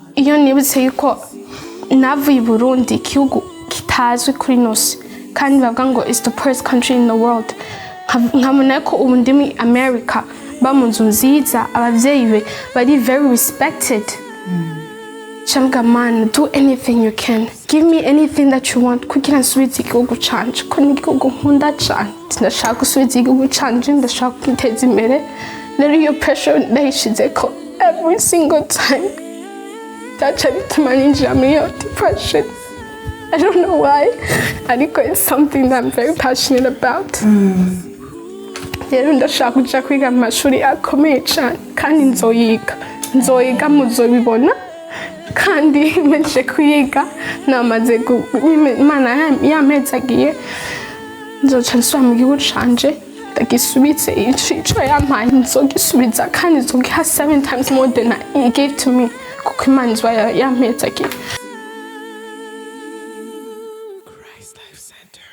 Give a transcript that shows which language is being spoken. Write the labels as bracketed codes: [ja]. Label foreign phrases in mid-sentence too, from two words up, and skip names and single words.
[rn] iyo nibutse yuko navuye Burundi igihugu kitazwi kuri nose kandi bavuga ngo [en] it's the poorest country in the world, [rn] nkabona ko ubu ndi muri America ba mu nzu nziza abavyeyi be bari [en] very respected. Chambwa man, do anything you can, give me anything that you want [rn] kugira nsubize igihugu canje ko ni igihugu nkunda cane, ndashaka gusubiza igihugu canje, ndashaka kwiteza imbere. Rero iyo pressure ndayishizeko [en] every single time, [rn] byaca bituma ninjira muri iyo depression. [en] I don't know why, ariko it's something that I'm very passionate about. [rn] Rero ndashaka kuja kwiga mu mashuri akomeye cane kandi nzoyiga muzobibona. Kandi menshi kwiga namaze Imana yampezagiye, nzoca nsubira mu gihugu canje ndagisubitse ico yampaye, nzogisubiza kandi nzogiha [en] 7 times more than he gave to me [rn] kuko Imana yampezagiye.